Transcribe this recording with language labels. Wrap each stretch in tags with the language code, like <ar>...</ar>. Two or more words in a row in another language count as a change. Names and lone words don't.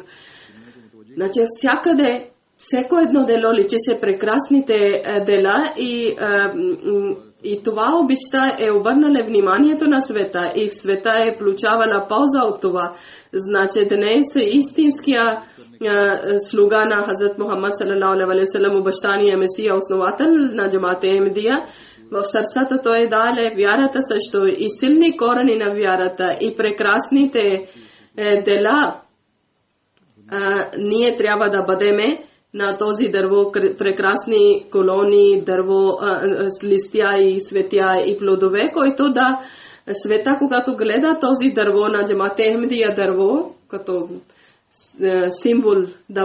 <bg>Значи всякъде, всеко едно дело личеше прекрасните дела и това обичта е обърнала вниманието на света и в света е получавала полза от това. Значи днес истинския слуга на Хазрат Мухаммад</bg> <ar>صلى الله عليه وسلم,</ar> <bg>обещания Месия, основател на джамат Ахмедия, в сърцата той даде вярата също и силни корени на вярата и прекрасните дела. Ние трябва да бъдеме на този дърво, прекрасни колони, дърво с листя и светя и плодове, който да света, когато гледа този дърво на джамат Ахмедия дърво, като символ да</bg>